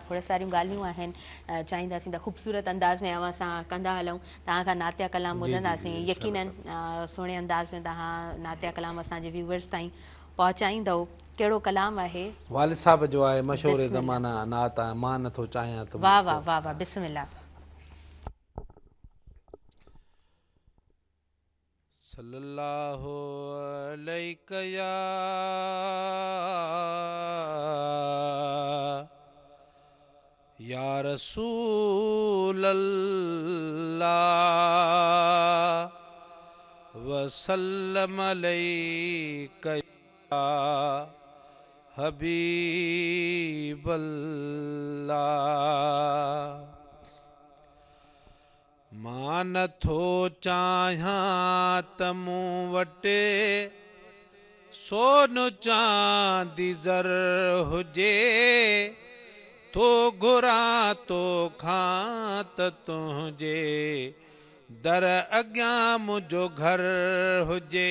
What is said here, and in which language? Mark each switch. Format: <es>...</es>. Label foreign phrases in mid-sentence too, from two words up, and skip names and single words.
<sd>खोड़ सारियूं ॻाल्हियूं आहिनि चाहींदासीं त ख़ूबसूरत अंदाज़ में असां कंदा हलूं। तव्हां खां नातिया कलाम ॿुधंदासीं यकीनन सुहिणे अंदाज़ में तव्हां नातिया कलाम असांजे व्यूवर्स ताईं पहुचाईंदव। कहिड़ो कलाम आहे? वालिद साहब जो आहे मशहूर ज़माना नात आहे मां नथो चाहियां त वाह वाह वाह वाह बिस्मिल्लाह।</sd> <ar>صلى الله عليك يا رسول الله وسلم عليك يا حبيب الله.</ar> <sd>मां नथो चाहियां त मूं वटि सोन चांदी ज़र हुजे तो घुरां तो खां त तुंहिंजे दर अॻियां मुंहिंजो घर हुजे।</sd>